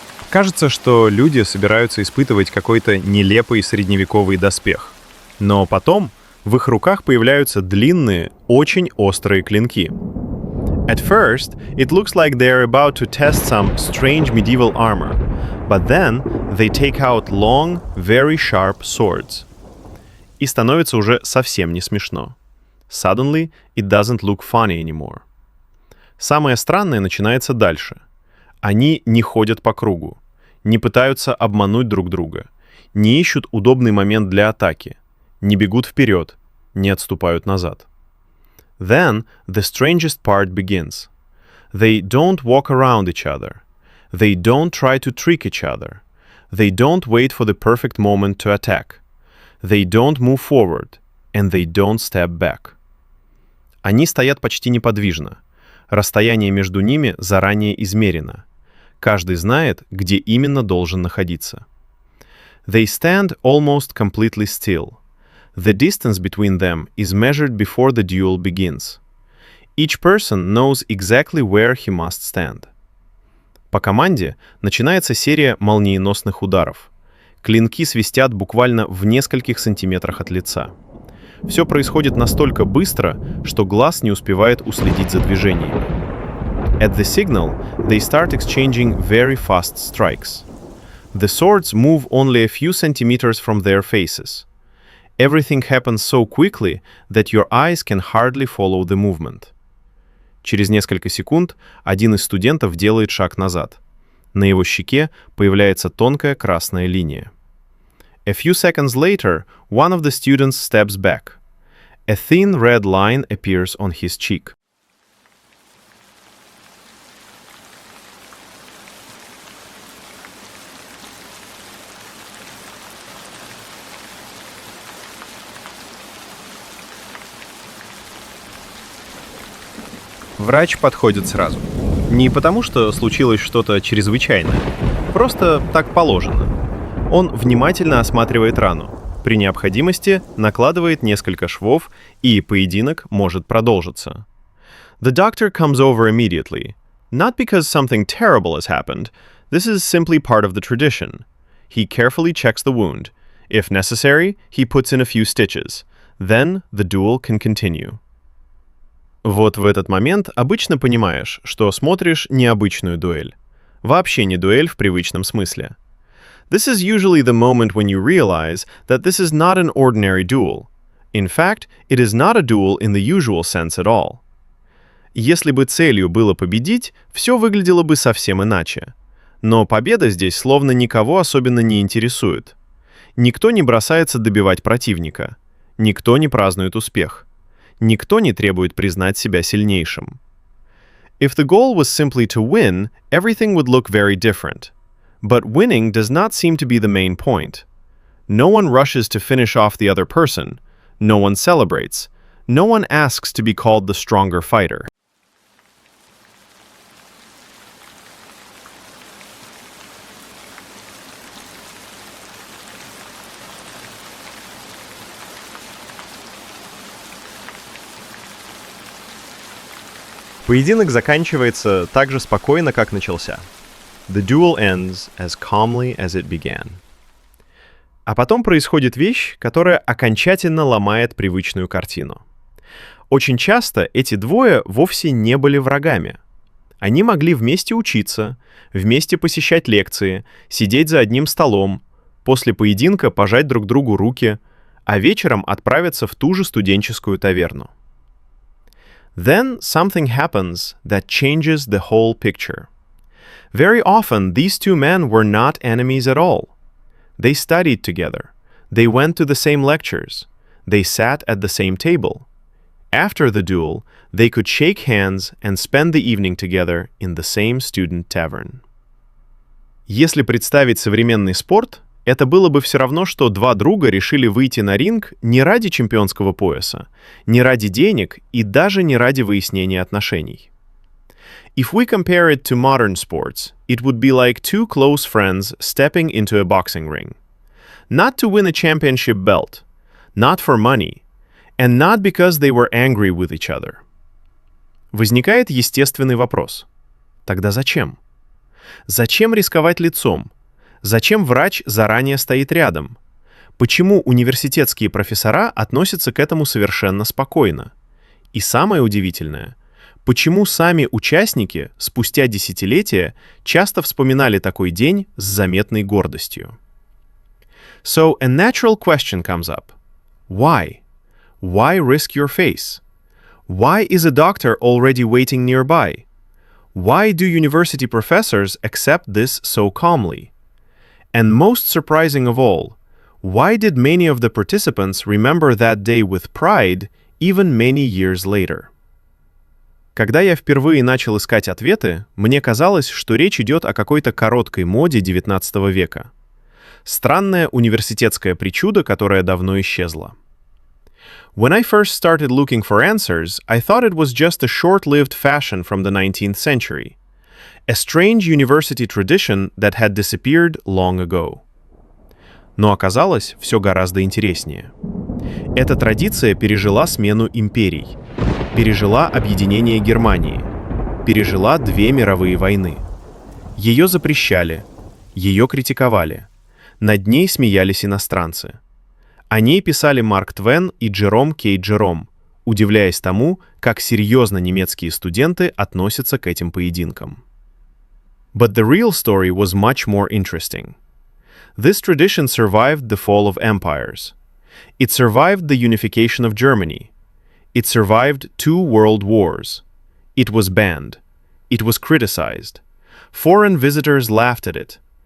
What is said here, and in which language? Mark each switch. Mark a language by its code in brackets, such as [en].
[ru] Кажется, что люди собираются испытывать какой-то нелепый средневековый доспех. Но потом в их руках появляются длинные, очень острые клинки. [en] At first, it looks like they're about to test some strange medieval armor, but then they take out long, very sharp swords. [ru] И становится уже совсем не смешно. [en] Suddenly, it doesn't look funny anymore. [ru] Самое странное начинается дальше. Они не ходят по кругу, не пытаются обмануть друг друга, не ищут удобный момент для атаки, не бегут вперед, не отступают назад. [en] Then the strangest part begins. They don't walk around each other. They don't try to trick each other. They don't wait for the perfect moment to attack. They don't move forward. And they don't step back. [ru] Они стоят почти неподвижно. Расстояние между ними заранее измерено. Каждый знает, где именно должен находиться. [en] They stand almost completely still. The distance between them is measured before the duel begins. Each person knows exactly where he must stand. [ru] По команде начинается серия молниеносных ударов. Клинки свистят буквально в нескольких сантиметрах от лица. Все происходит настолько быстро, что глаз не успевает уследить за движениями. [en] At the signal, they start exchanging very fast strikes. The swords move only a few centimeters from their faces. Everything happens so quickly that your eyes can hardly follow the movement. [ru] Через несколько секунд один из студентов делает шаг назад. На его щеке появляется тонкая красная линия. [en] A few seconds later, one of the students steps back. A thin red line appears on his cheek. [ru] Врач подходит сразу. Не потому, что случилось что-то чрезвычайное. Просто так положено. Он внимательно осматривает рану. При необходимости накладывает несколько швов, и поединок может продолжиться. [en] The doctor comes over immediately. Not because something terrible has happened. This is simply part of the tradition. He carefully checks the wound. If necessary, he puts in a few stitches. Then the duel can continue. [ru] Вот в этот момент обычно понимаешь, что смотришь необычную дуэль. Вообще не дуэль в привычном смысле. [en] This is usually the moment when you realize that this is not an ordinary duel. In fact, it is not a duel in the usual sense at all. [ru] Если бы целью было победить, все выглядело бы совсем иначе. Но победа здесь словно никого особенно не интересует. Никто не бросается добивать противника. Никто не празднует успех. Никто не требует признать себя сильнейшим. [en] If the goal was simply to win, everything would look very different. But winning does not seem to be the main point. No one rushes to finish off the other person. No one celebrates. No one asks to be called the stronger fighter. [ru] Поединок заканчивается так же спокойно, как начался. [en] The duel ends as calmly as it began. [ru] А потом происходит вещь, которая окончательно ломает привычную картину. Очень часто эти двое вовсе не были врагами. Они могли вместе учиться, вместе посещать лекции, сидеть за одним столом, после поединка пожать друг другу руки, а вечером отправиться в ту же студенческую таверну. [en] Then something happens that changes the whole picture. Very often, these two men were not enemies at all. They studied together. They went to the same lectures. They sat at the same table. After the duel, they could shake hands and spend the evening together in the same student tavern. [ru] Если представить современный спорт, это было бы все равно, что два друга решили выйти на ринг не ради чемпионского пояса, не ради денег и даже не ради выяснения отношений. [en] If we compare it to modern sports, it would be like two close friends stepping into a boxing ring. Not to win a championship belt, not for money, and not because they were angry with each other. [ru] Возникает естественный вопрос. Тогда зачем? Зачем рисковать лицом? Зачем врач заранее стоит рядом? Почему университетские профессора относятся к этому совершенно спокойно? И самое удивительное, почему сами участники спустя десятилетия часто вспоминали такой день с заметной гордостью? [en] So a natural question comes up. Why? Why risk your face? Why is a doctor already waiting nearby? Why do university professors accept this so calmly? And most surprising of all, why did many of the participants remember that day with pride even many years later? [ru] Когда я впервые начал искать ответы, мне казалось, что речь идет о какой-то короткой моде XIX века. Странная университетская причуда, которая давно исчезла. [en] When I first started looking for answers, I thought it was just a short-lived fashion from the 19th century. A strange university tradition that had disappeared long ago. [ru] Но оказалось, все гораздо интереснее. Эта традиция пережила смену империй, пережила объединение Германии, пережила две мировые войны. Ее запрещали, ее критиковали, над ней смеялись иностранцы. О ней писали Марк Твен и Джером Кей Джером, удивляясь тому, как серьезно немецкие студенты относятся к этим поединкам. [en] But the real story was much more interesting. This tradition survived the fall of empires. It survived the unification of Germany. It survived 2 world wars. It was banned. It was criticized. Foreign visitors laughed at it.